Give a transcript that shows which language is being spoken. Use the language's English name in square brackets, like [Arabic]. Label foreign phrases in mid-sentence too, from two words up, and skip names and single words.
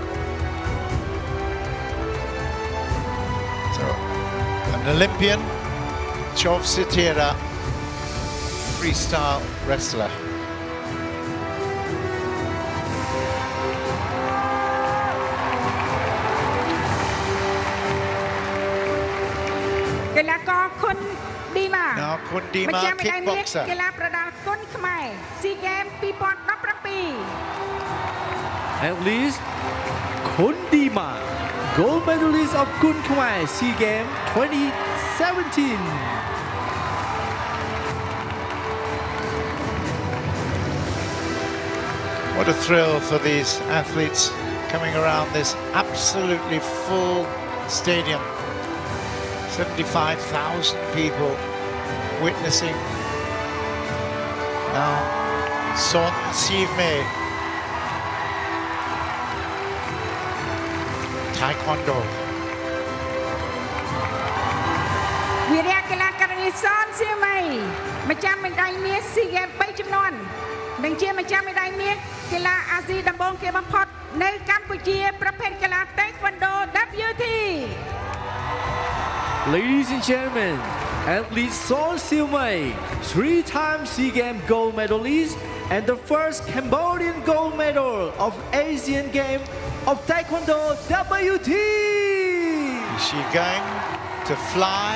[English] So an Olympian, Jof Sotira, freestyle wrestler. Kundima. Now Kundima, kickboxer. [Khmer] កីឡាប្រដាល់គុនខ្មែរ SEA Games 2017 [English] Athlete Kundima, gold medalist of Kun Khmer SEA Games 2017. What a thrill for these athletes coming around this absolutely full stadium. 75,000 people witnessing. Now, Son Sivme, Taekwondo. [Khmer] វិរៈកីឡាករនីសនសៀមីម្ចាស់មេដាយមាស SEA Games 3ចំនួននិងជាម្ចាស់មេដាយមាសកីឡាអាស៊ីដំបូងគេបំផុតនៅកម្ពុជាប្រភេទកីឡា Taekwondo WT [English] Ladies and gentlemen, Athlete Son Siu Mei, 3-time SEA Games gold medalist and the first Cambodian gold medal of Asian Games of Taekwondo WT. Is she going to fly?